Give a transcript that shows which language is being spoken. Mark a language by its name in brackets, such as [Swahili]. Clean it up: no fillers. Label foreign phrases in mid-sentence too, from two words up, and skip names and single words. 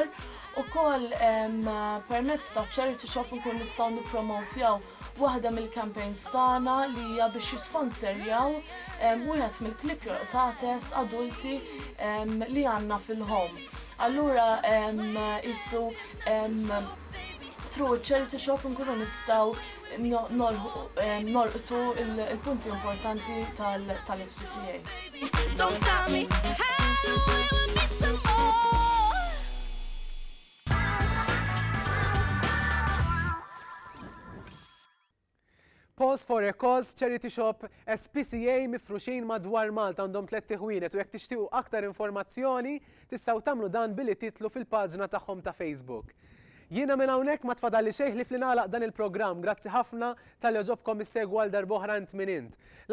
[Maltese] Ukoll permezz ta' [English] charity shop [Maltese] nkunu nistgħu nippromotjaw waħda mill-campaigns tagħna li hija biex jisponserjaw wieħed mill-klieb ta' ATES adulti li għandna fil-home. Allura issu [English] through charity shop [Maltese] nkunu nistgħu nolqtu il-punti importanti tal-SPCA. [English] Don't stop me, I want me some more. Pause for a Cause, Charity Shop, [Maltese] SPCA mifruxin madwar Malta għandhom 3 ħwienet u jekk tixtiequ aktar informazzjoni tistgħu tagħmlu dan billi titlu fil-paġna tagħhom ta' Facebook. Jiena minn hawnhekk ma tfadalli xejn li fl-nagħlaq dan il-programm. Grazzi ħafna tal-li ġobkom issegwu għal darb'oħra int minn int.